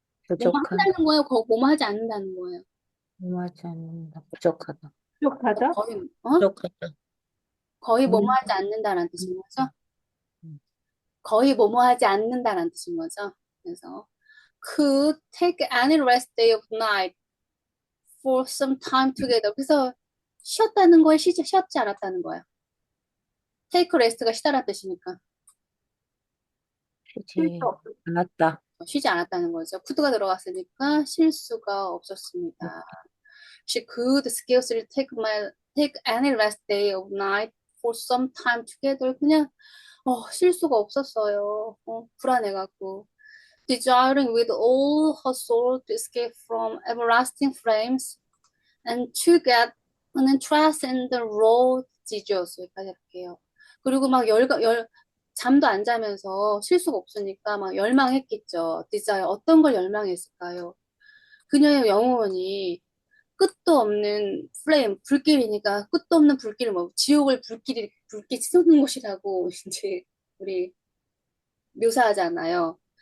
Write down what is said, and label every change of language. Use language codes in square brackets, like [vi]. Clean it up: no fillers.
[ko] 뭐뭐 부족한. 한다는 거예요? 뭐뭐 하지 않는다는 거예요? 하지 않는다. 부족하다. 부족하다. 부족하다. 거의 뭐뭐 음. 하지 않는다라는 뜻인 거죠? 음. 거의 뭐뭐 하지 않는다라는 뜻인 거죠. 그래서 [en] could take any rest day of night for some time together. [ko] 그래서 쉬었다는 거에 쉬었지 않았다는 거예요. [en] take rest [ko] 가 쉬다라는 뜻이니까 쉬지 않았다. 쉬지 않았다는 거죠. could가 들어갔으니까 쉴 수가 없었습니다. [en] She could scarcely take any rest day of night for some time together. [ko] 그냥 쉴 수가 없었어요. 불안해갖고. [en] Desiring with all her soul to escape from everlasting flames and to get an interest in the Lord Jesus. [ko] 여기까지 할게요. 그리고 막 잠도 안 자면서 쉴 수가 없으니까 막 열망했겠죠. Desire, 어떤 걸 열망했을까요? 그녀의 영혼이 끝도 없는 플레임, 불길이니까 끝도 없는 불길을 뭐 지옥을 불길이 쏟는 곳이라고 이제 우리 묘사하잖아요.